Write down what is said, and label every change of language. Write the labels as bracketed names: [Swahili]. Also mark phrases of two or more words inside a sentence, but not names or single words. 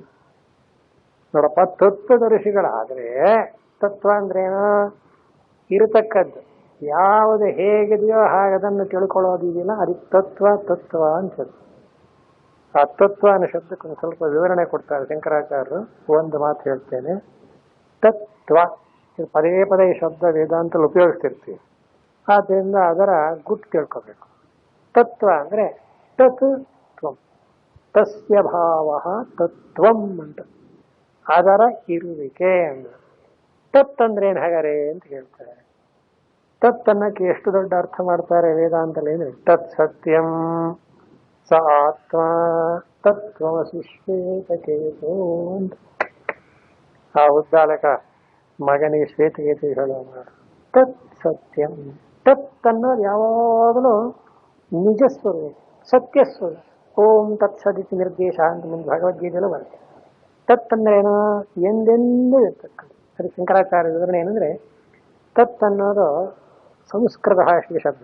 [Kannada] ನೋಡಪ್ಪ, ತತ್ವದರ್ಶಿಗಳಾದ್ರೆ, ತತ್ವ ಅಂದ್ರೇನು, ಇರತಕ್ಕದ್ದು ಯಾವುದು ಹೇಗಿದೆಯೋ ಹಾಗೆ ಅದನ್ನು ತಿಳ್ಕೊಳ್ಳೋದಿದೆಯಲ್ಲ, ಅದಕ್ಕೆ ತತ್ವ ಅಂತ. ಆ ತತ್ವ ಅನ್ನೋ ಶಬ್ದಕ್ಕೆ ಒಂದು ಸ್ವಲ್ಪ ವಿವರಣೆ ಕೊಡ್ತಾರೆ ಶಂಕರಾಚಾರ್ಯರು. ಒಂದು ಮಾತು ಹೇಳ್ತೇನೆ, ತತ್ವ ಪದೇ ಪದೇ ಈ ಶಬ್ದ ವೇದಾಂತಲ್ಲಿ ಉಪಯೋಗಿಸ್ತಿರ್ತೀವಿ. ಆದ್ದರಿಂದ ಅದರ ಗುಟ್ಟು ತಿಳ್ಕೋಬೇಕು. ತತ್ವ ಅಂದ್ರೆ [Sanskrit] ತತ್ ತ್ವಂ, ತಸ್ಯ ಭಾವ ತತ್ವಂ [Kannada] ಅಂತ, ಅದರ ಇರುವಿಕೆ ಅಂದ್ರೆ. ತತ್ ಅಂದ್ರೆ ಏನ್ ಹಾಗಾರೆ ಅಂತ ಹೇಳ್ತಾರೆ. ತತ್ ಅನ್ನಕ್ಕೆ ಎಷ್ಟು ದೊಡ್ಡ ಅರ್ಥ ಮಾಡ್ತಾರೆ ವೇದಾಂತಲ್ಲಿ ಅಂದ್ರೆ, [Sanskrit] ತತ್ ಸತ್ಯಂ ಸ ಆತ್ಮ ತತ್ವಮಸಿ ಶ್ವೇತಕೇತು ಅಂತ. [Kannada] ಆ ಉದ್ದಾಲಕ ಮಗನಿಗೆ ಶ್ವೇತಕೇತು ಹೇಳೋಣ. [Sanskrit] ತತ್ ಸತ್ಯಂ, [Kannada] ತತ್ ಅನ್ನೋದು ಯಾವಾಗಲೂ ನಿಜ ಸ್ವರೂಪ, ಸತ್ಯ ಸ್ವರೂಪ. [Sanskrit] ಓಂ ತತ್ ಸದಿತಿ ನಿರ್ದೇಶ [Kannada] ಅಂತ ಮುಂದೆ ಭಗವದ್ಗೀತೆಯಲ್ಲೂ ಬರುತ್ತೆ. ತತ್ ಅಂದ್ರೆ ಏನೋ ಎಂದೆಂದೂ ಇರ್ತಕ್ಕಂಥ. ಅದು ಶಂಕರಾಚಾರ್ಯ ವಿವರಣೆ ಏನಂದ್ರೆ, ತತ್ ಅನ್ನೋದು ಸಂಸ್ಕೃತ ಭಾಷೆಯ ಶಬ್ದ.